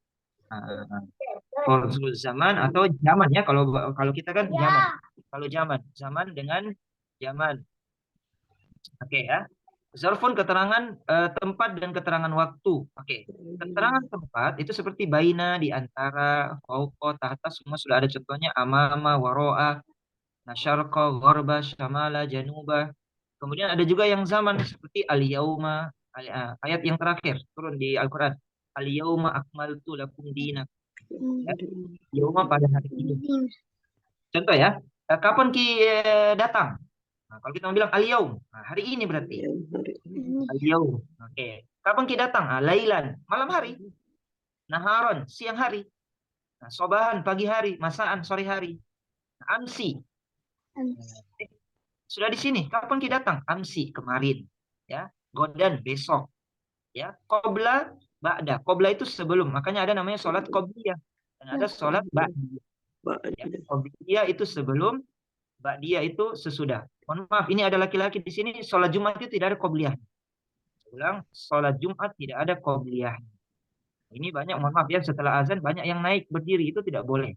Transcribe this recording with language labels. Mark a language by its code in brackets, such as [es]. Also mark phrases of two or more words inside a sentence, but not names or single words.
[ar] Zarful zaman [id] atau zaman ya kalau kita kan zaman. Kalau zaman dengan zaman. Oke ya. Zarfun keterangan tempat dan keterangan waktu. Oke. Keterangan tempat itu seperti baina, di antara, [ar] fauqa, tahta, [id] semua sudah ada contohnya, [ar] amama, waro'a, syarqa, gharba, syamala, januba. [id] Kemudian ada juga yang zaman seperti al-yauma, ayat yang terakhir turun di Al-Qur'an. [ar] Al-yauma akmaltu lakum dinakum. [id] Ya, yauma pada hari ini. Contoh ya, kapan datang? Nah, kalau kita mau bilang al-yaum, hari ini berarti. Al-yaum. Oke. Kapan kita datang? Lailan, malam hari. Naharon, siang hari. Sobahan, pagi hari. Masaan, sore hari. Amsi. Sudah di sini. Kapan kita datang? Amsi, kemarin. Ya. Godan, besok. Ya. [ar] Qobla, ba'da. [id] Qobla itu sebelum. Makanya ada namanya sholat qobliyah. Dan ada sholat ba'diyah. Ya. Qobliyah itu sebelum. Ba'diyah itu sesudah. Mohon maaf, ini ada laki-laki di sini. Sholat Jumat itu tidak ada qobliyah. Ulang, sholat Jumat tidak ada qobliyah. Ini banyak, mohon maaf ya, setelah azan banyak yang naik berdiri, itu tidak boleh.